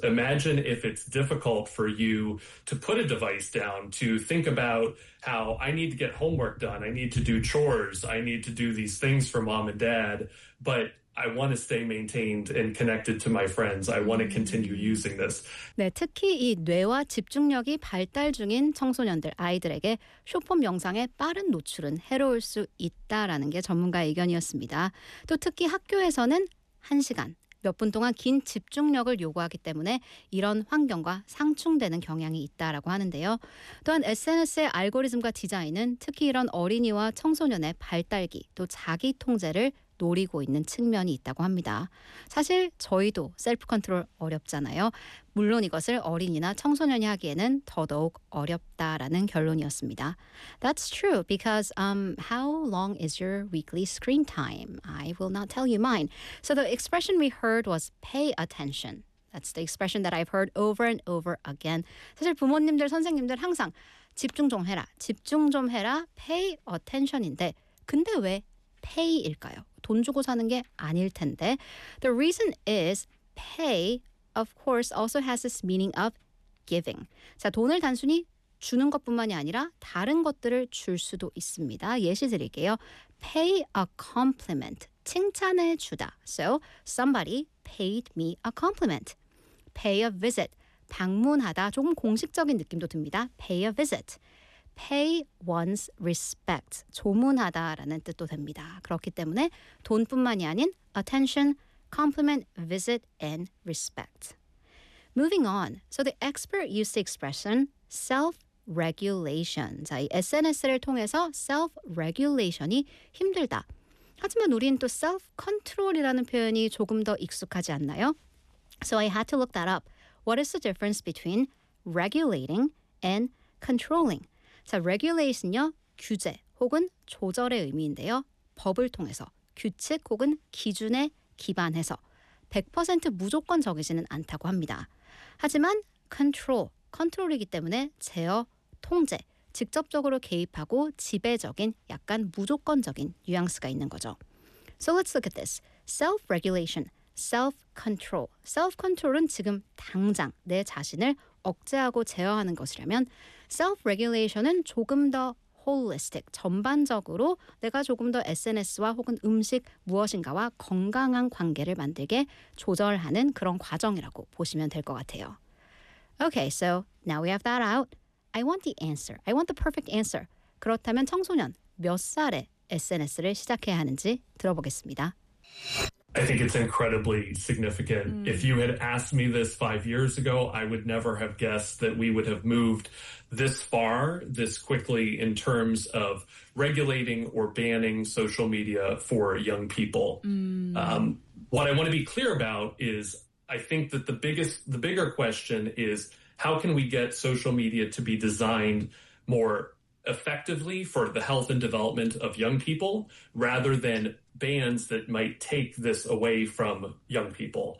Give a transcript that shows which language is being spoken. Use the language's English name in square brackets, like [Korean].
[English] Imagine if it's difficult for you to put a device down, to think about how I need to get homework done, I need to do chores, I need to do these things for mom and dad, but I want to stay maintained and connected to my friends. I want to continue using this. [Korean] 네, 특히 이 뇌와 집중력이 발달 중인 청소년들, 아이들에게 쇼폼 영상의 빠른 노출은 해로울 수 있다라는 게 전문가의 의견이었습니다. 또 특히 학교에서는 1시간, 몇 분 동안 긴 집중력을 요구하기 때문에 이런 환경과 상충되는 경향이 있다라고 하는데요. 또한 SNS의 알고리즘과 디자인은 특히 이런 어린이와 청소년의 발달기, 또 자기 통제를 노리고 있는 측면이 있다고 합니다. 사실 저희도 셀프 컨트롤 어렵잖아요. 물론 이것을 어린이나 청소년이 하기에는 더더욱 어렵다라는 결론이었습니다. [English] That's true because how long is your weekly screen time? I will not tell you mine. So the expression we heard was pay attention. That's the expression that I've heard over and over again. [Korean] 사실 부모님들, 선생님들 항상 집중 좀 해라, 집중 좀 해라, [English] pay attention [Korean] 인데 근데 왜 pay일까요? 돈 주고 사는 게 아닐 텐데. [English] The reason is pay, of course, also has this meaning of giving. [Korean] 자, 돈을 단순히 주는 것뿐만이 아니라 다른 것들을 줄 수도 있습니다. 예시 드릴게요. [English] Pay a compliment. [Korean] 칭찬해 주다. [English] So, somebody paid me a compliment. Pay a visit. [Korean] 방문하다. 조금 공식적인 느낌도 듭니다. [English] Pay a visit. Pay one's respect, [Korean] 조문하다 라는 뜻도 됩니다. 그렇기 때문에 돈뿐만이 아닌 [English] attention, compliment, visit, and respect. Moving on, so the expert used the expression self-regulation. [Korean] 자, 이 SNS를 통해서 self-regulation이 힘들다. 하지만 우리는 또 self-control이라는 표현이 조금 더 익숙하지 않나요? [English] So I had to look that up. What is the difference between regulating and controlling? [Korean] 자, regulation은요, 규제 혹은 조절의 의미인데요. 법을 통해서, 규칙 혹은 기준에 기반해서 100% 무조건적이지는 않다고 합니다. 하지만 control, 컨트롤이기 때문에 제어, 통제, 직접적으로 개입하고 지배적인 약간 무조건적인 뉘앙스가 있는 거죠. [English] So let's look at this. Self-regulation, self-control. [Korean] Self-control은 지금 당장 내 자신을 억제하고 제어하는 것이라면 self-regulation은 조금 더 holistic, 전반적으로 내가 조금 더 SNS와 혹은 음식 무엇인가와 건강한 관계를 만들게 조절하는 그런 과정이라고 보시면 될 것 같아요. [English] Okay, so now we have that out. I want the answer. I want the perfect answer. [Korean] 그렇다면 청소년 몇 살에 SNS를 시작해야 하는지 들어보겠습니다. [English] I think it's incredibly significant. Mm. If you had asked me this 5 years ago, I would never have guessed that we would have moved this far, this quickly in terms of regulating or banning social media for young people. Mm. What I want to be clear about is I think that the bigger question is how can we get social media to be designed more effectively for the health and development of young people rather than bans that might take this away from young people.